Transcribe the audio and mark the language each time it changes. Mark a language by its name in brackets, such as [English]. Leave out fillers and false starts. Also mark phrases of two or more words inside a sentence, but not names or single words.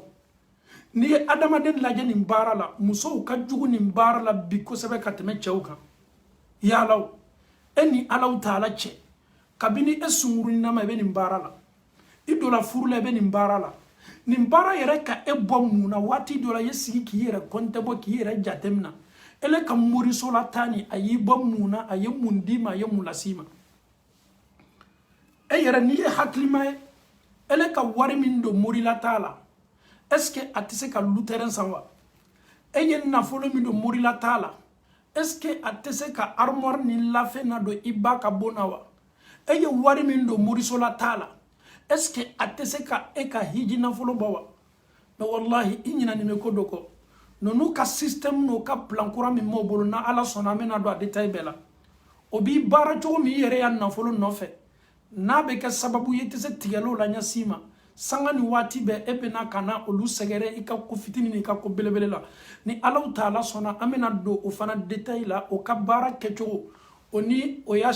[Bambara] n'i ye adamaden lajɛ nin baara la musow ka jugu nin baara la bi kosɛbɛ ka tɛmɛ cɛw kan yalaw ni Alahu Taala cɛ kabini e sunguruninama i bɛ nin baara la i donna furu la i bɛ nin baara la nin baara yɛrɛ ka e bɔ mun na waati dɔ la i ye sigi k'i yɛrɛ compte bɔ k'i yɛrɛ jatemina ele ka moriso la taa ni a y'i bɔ mun na a ye mun d'i ma a ye mun las'i ma e yɛrɛ n'i ye hakilima ye ele ka wari min don morila taa la [French] est ce que [Bambara] a tɛ se ka lutɛrɛn san wa e ye nafolo min don morila taa la [French] est ce que [Bambara] a tɛ se ka armoire ni lafɛn na don i ba ka bon na wa e ye wari min don moriso la taa la [French] est ce que [Bambara] a tɛ se ka e ka hiji nafolo bɔ wa mais wallahi i ɲinɛ nin bɛ ko dɔ kɔ ninnu ka système n'o ka plan kura min m'o bolo na ala sɔnna an bɛna don a détail bɛɛ la o b'i baara cogo min i yɛrɛ y'a nafolo nɔfɛ n'a bɛ kɛ sababu ye i tɛ se tigɛliw la ɲɛsin ma sanga ni waati bɛɛ e bɛna ka na olu sɛgɛrɛ i ka ko fitinin ni ka ko belebele la ni Alahu Taala sɔnna an bɛna don o fana détail la o ka baara kɛcogo o ni o y'a